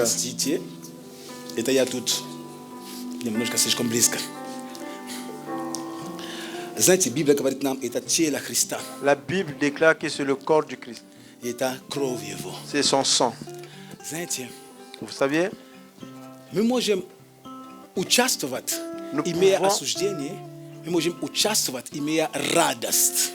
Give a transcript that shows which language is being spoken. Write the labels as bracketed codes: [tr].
[ru] Простите, это я тут немножко слишком близко. Знаете, Библия говорит нам, это тело Христа. [fr] La Bible déclare que c'est le corps du Christ. [ru] Это кровь его. [fr] C'est son sang. [ru] Знаете, [fr] vous saviez, [ru] мы можем участвовать, имея осуждение, мы можем участвовать, имея радость.